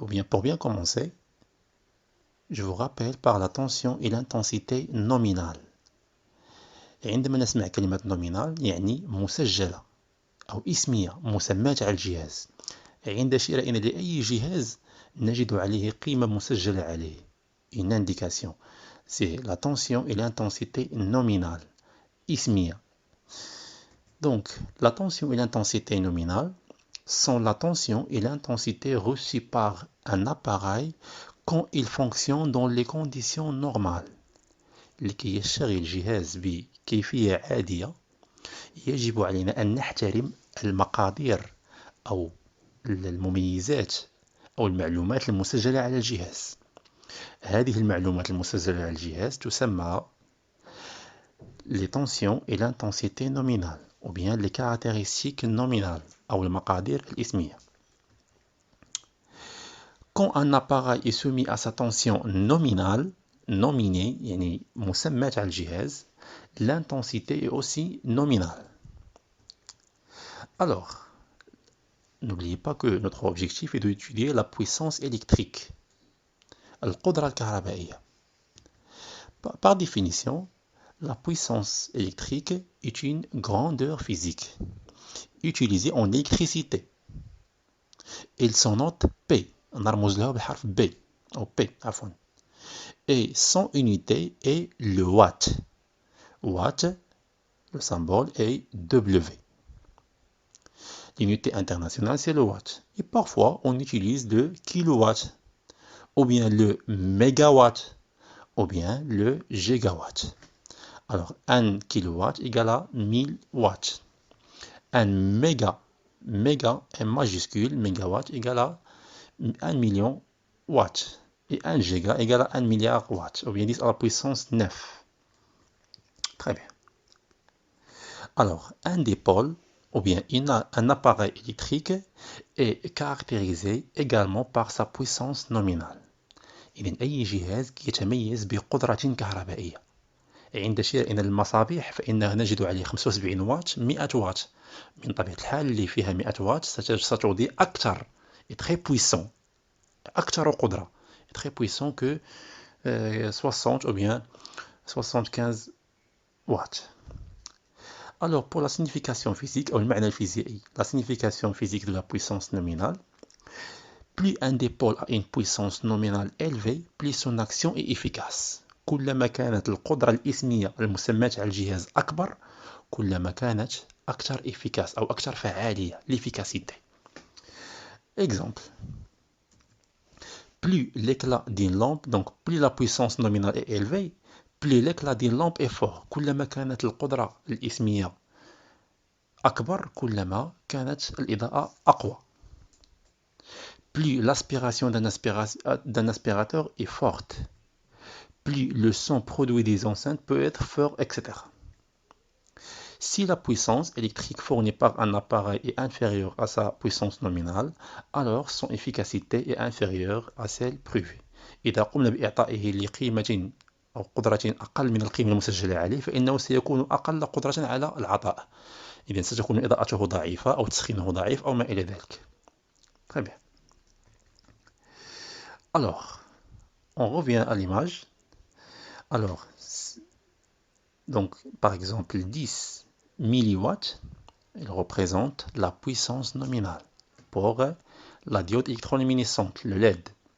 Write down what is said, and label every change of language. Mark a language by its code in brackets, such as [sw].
[fr] Pour bien commencer, je vous rappelle par la tension et l'intensité nominale. [ar] عندما نسمع كلمة nominal يعني مسجلة أو اسمية مسماة على الجهاز. عند شرائنا لأي جهاز نجد عليه قيمة مسجلة عليه. [fr] Une indication. C'est la tension et l'intensité nominale. [ar] اسمية. [fr] Donc, la tension et l'intensité nominale sont la tension et l'intensité reçues par un appareil quand il fonctionne dans les conditions normales. [ar] لكي يشتغل الجهاز بكيفية عادية يجب علينا أن نحترم المقادير أو المميزات أو المعلومات المسجلة على الجهاز. هذه المعلومات المسجلة على الجهاز تسمى [fr] les tensions et l'intensité nominale ou bien les caractéristiques nominales [ar] أو المقادير الإسمية. [fr] Quand un appareil est soumis à sa tension nominale, nominée, [ar] يعني مسماة على الجهاز, [fr] l'intensité est aussi nominale. Alors, n'oubliez pas que notre objectif est d'étudier la puissance électrique. [ar] القدرة الكهربائية. [fr] Par définition, la puissance électrique est une grandeur physique utilisée en électricité. Il s'en note P. [ar] نرمز لها بحرف B أو P عفوا. [fr] Et son unité est le watt. Watt, le symbole est W. L'unité internationale c'est le watt. Et parfois on utilise le kilowatt, ou bien le mégawatt, ou bien le gigawatt. Alors 1 kilowatt égale à 1000 watts. Un méga est majuscule, mégawatt égale à 1 million watts. Et 1 giga égale à 1 milliard watts, ou bien 10 à la puissance 9. Très bien. Alors, un dipôle, ou bien un appareil électrique, est caractérisé également par sa puissance nominale. [ar] إذن أي جهاز يتميز بقدرة كهربائية. عند شرائنا المصابيح فإننا نجد عليه 75 واط 100 واط. من طبيعة الحال اللي فيها 100 واط ستعطي أكثر [fr] très puissant [ar] أكثر قدرة [fr] très puissant que 60 ou bien 75 watts. Alors pour la signification physique ou le [ar] معنى الفيزيائي, [fr] la signification physique de la puissance nominale, plus un dipôle a une puissance nominale élevée, plus son action est efficace. [ar] كلما كانت القدرة الإسمية المسماة على الجهاز أكبر كلما كانت أكثر efficace أو أكثر فعالية, l'efficacité. [fr] Exemple. Plus l'éclat d'une lampe, donc plus la puissance nominale est élevée, plus l'éclat d'une lampe est fort. [ar] كلما كانت القدرة الإسمية أكبر كلما كانت الإضاءة أقوى. [fr] plus l'aspiration d'un aspirateur est forte, plus le son produit des enceintes peut être fort, etc. Si la puissance électrique fournie par un appareil est inférieure à sa puissance nominale, alors son efficacité est inférieure à celle prévue. [ar] إذا قمنا بإعطائه لقيمة أو قدرة أقل من القيمة المسجلة عليه فإنه سيكون أقل قدرة على العطاء. إذن ستكون إضاءته ضعيفة أو تسخينه ضعيف أو ما إلى ذلك. [fr] Très bien. Alors, on revient à l'image. Alors, donc, par exemple, 10 milliwatts, il représente la puissance nominale pour la diode électroluminescente, le LED.